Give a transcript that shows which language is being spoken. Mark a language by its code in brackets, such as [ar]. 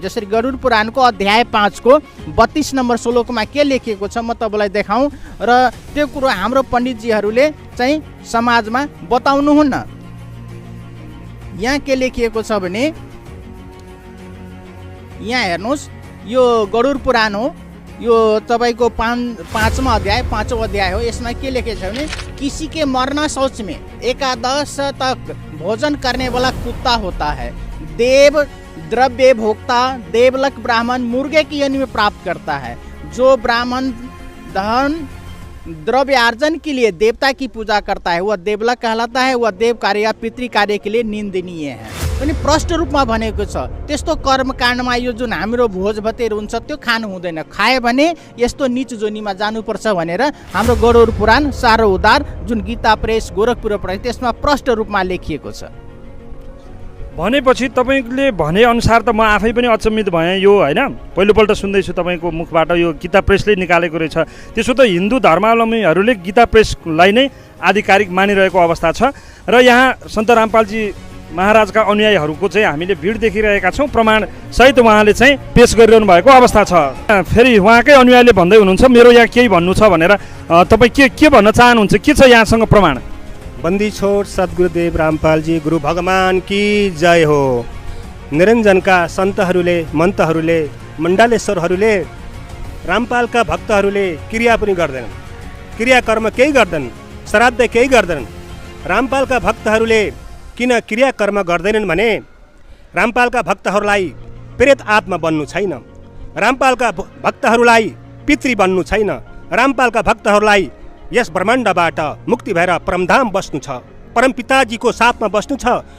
[ne] जसरी गरुड पुराणको अध्याय 5 को 32 नम्बर श्लोकमा के लेखिएको छ म तपाईँलाई देखाउँ, र त्यो कुरो हाम्रो पण्डितजीहरूले चाहिँ समाजमा बताउनुहुन्न। यहाँ के लेखिएको छ भने, यहाँ हेर्नुहोस्, यो गरुड पुराण हो, यो तपाईँको 5वां अध्याय 5वां अध्याय हो। यसमा के लेखेको छ भने, [hi] किसी के मरना सोच में 11 तक भोजन करने वाला कुत्ता होता है। देव द्रव्य भोक्ता देवलक ब्राह्मण मुर्गे की योनि में प्राप्त करता है। जो ब्राह्मण धन द्रव्यार्जन के लिए देवता की पूजा करता है वह देवलक कहलाता है। वह देव कार्य या पितृ कार्य के लिए निंदनीय है। [ne] पनि प्रष्ट रूपमा भनेको छ। त्यस्तो कर्मकाण्डमा यो जुन हाम्रो भोज भतेर हुन्छ त्यो खानु हुँदैन, खायो भने यस्तो नीच जोनीमा जानुपर्छ भनेर हाम्रो गरुड पुराण सारो उद्धार जुन गीता प्रेस गोरखपुर प्रेस त्यसमा प्रष्ट रूपमा लेखिएको छ। भनेपछि तपाईँले भनेअनुसार त म आफै पनि अचम्मित भएँ। यो होइन पहिलोपल्ट सुन्दैछु तपाईँको मुखबाट, यो गीता प्रेसले निकालेको रहेछ। त्यसो त हिन्दू धर्मावलम्बीहरूले गीता प्रेसलाई नै आधिकारिक मानिरहेको अवस्था छ। र यहाँ सन्त रामपालजी महाराजका अनुयायीहरूको चाहिँ हामीले भिड देखिरहेका छौँ। प्रमाण सहित उहाँले चाहिँ पेश गरिरहनु भएको अवस्था छ। फेरि उहाँकै अनुयायीले भन्दै हुनुहुन्छ मेरो यहाँ केही भन्नु छ भनेर। तपाईँ के भन्न चाहनुहुन्छ? के छ यहाँसँग प्रमाण? [hi] बन्दी छोड सद्गुरुदेव रामपालजी गुरु भगवान की जय हो। [ne] निरञ्जनका सन्तहरूले, मन्तहरूले, मण्डलेश्वरहरूले, रामपालका भक्तहरूले क्रिया पनि गर्दैनन्, क्रियाकर्म केही गर्दैनन्, श्राद्ध केही गर्दैनन्। रामपालका भक्तहरूले किन क्रियाकर्म गर्दैनन् भने रामपालका भक्तहरूलाई प्रेत आत्मा बन्नु छैन, रामपालका भक्तहरूलाई पितृ बन्नु छैन, रामपालका भक्तहरूलाई यस ब्रह्माण्डबाट मुक्ति भएर परमधाम बस्नु छ, परमपिताजीको साथमा बस्नु छ।